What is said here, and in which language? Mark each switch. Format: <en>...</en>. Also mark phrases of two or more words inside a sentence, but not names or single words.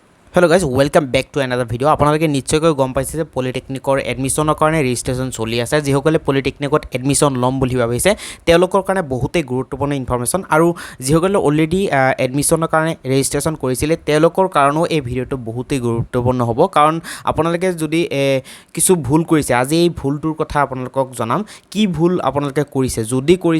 <en>Hello guys welcome back to another video</en> <as>आपलोके निश्चयকৈ গম পাইছে যে পলিটেকনিকৰ এডমিশনৰ কাৰণে ৰেজিষ্ট্ৰেশ্যন চলি আছে যিসকলে পলিটেকনিকত এডমিশন ল'ম বুলি ভাবিছে তেওঁলোকৰ কাৰণে বহুতেই গুৰুত্বপূৰ্ণ ইনফৰমেশ্যন আৰু যিসকলে অলৰেডি এডমিশনৰ কাৰণে ৰেজিষ্ট্ৰেশ্যন কৰিছিলে তেওঁলোকৰ কাৰণেও এই ভিডিঅ'টো বহুতেই গুৰুত্বপূৰ্ণ হ'ব কাৰণ আপোনালোকে যদি কিছু ভুল কৰিছে আজি এই ভুলটোৰ কথা আপোনালোকক জনাম কি ভুল আপোনালোকে কৰিছে যদি কৰিছে</as>